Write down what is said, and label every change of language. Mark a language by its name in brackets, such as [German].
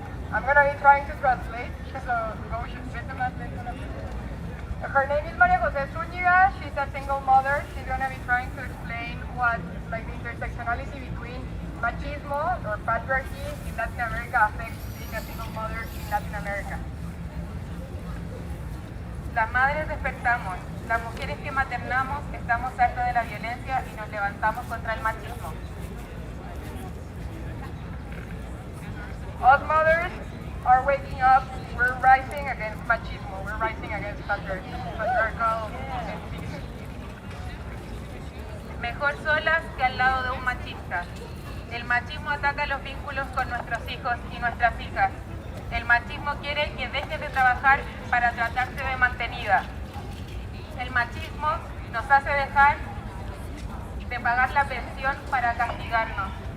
[English] I'm gonna be trying to translate. So go her name is María José Zúñiga. She's a single mother. She's gonna be trying to explain what like the intersectionality between machismo or patriarchy in Latin America affects being a single mother in Latin America. [Spanish] Las madres despertamos, las mujeres que maternamos estamos hartas de la violencia y nos levantamos contra el machismo. [English] Us mothers are waking up. We're rising against machismo. We're rising against patriarchal institutions. [Spanish] Mejor solas que al lado de un machista. El machismo ataca los vínculos con nuestros hijos y nuestras hijas. El machismo quiere que dejes de trabajar para tratarte de mantenida. El machismo nos hace dejar de pagar la pensión para castigarnos.